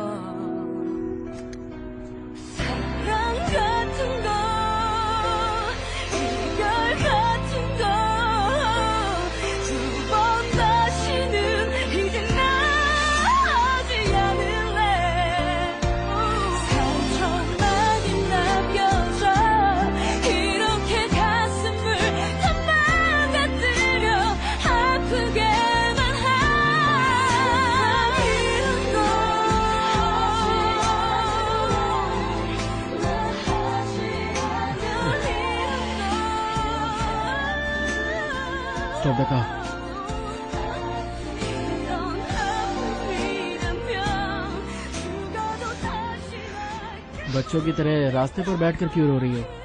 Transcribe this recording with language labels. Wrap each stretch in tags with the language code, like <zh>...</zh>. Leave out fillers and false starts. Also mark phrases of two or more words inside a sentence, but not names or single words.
<ko>사랑 같은 거 이별 같은 거 두 번 다시는 이제 나 하지 않을래 상처만이 남겨져 이렇게 가슴을 다 망가뜨려 아프게만 하는 거</ko> <en>stop the car.</en> <hi>बच्चों की तरह रास्ते पर बैठकर क्यों रो रही हो?</hi>